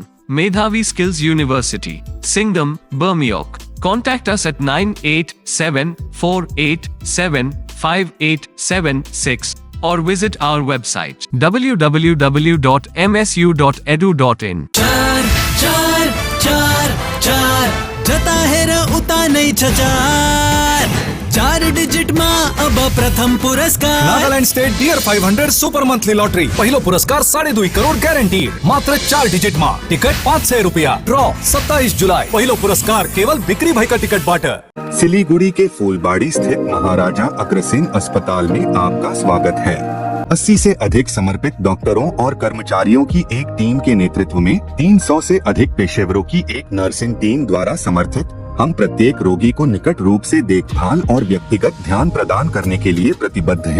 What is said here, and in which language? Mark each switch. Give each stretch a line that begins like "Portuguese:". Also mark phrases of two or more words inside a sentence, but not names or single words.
English: Medhavi Skills University, Singham, Bermioc. Contact us at 9874875876 or visit our website www.msu.edu.in.
Nepali: चार जता हेर उता नै छ चार। 4 डिजिट मा अब प्रथम पुरस्कार नागालँड स्टेट डियर 500
English: super monthly lottery
Nepali: पहिलो पुरस्कार 2.5 करोड गॅरंटी मात्र 4 डिजिट मा टिकट 500 रुपया ड्रॉ 27 जुलाई पहिलो पुरस्कार केवल बिक्री भई का टिकट बाट।
Hindi: सिलीगुड़ी के फूलबाड़ी स्थित महाराजा अग्रसेन अस्पताल में आपका स्वागत है। 80 से अधिक समर्पित डॉक्टरों और कर्मचारियों की एक टीम के नेतृत्व में 300 से अधिक पेशेवरों की एक नर्सिंग टीम द्वारा समर्थित हम प्रत्येक रोगी को निकट रूप से देखभाल और व्यक्तिगत ध्यान प्रदान करने के लिए प्रतिबद्ध हैं।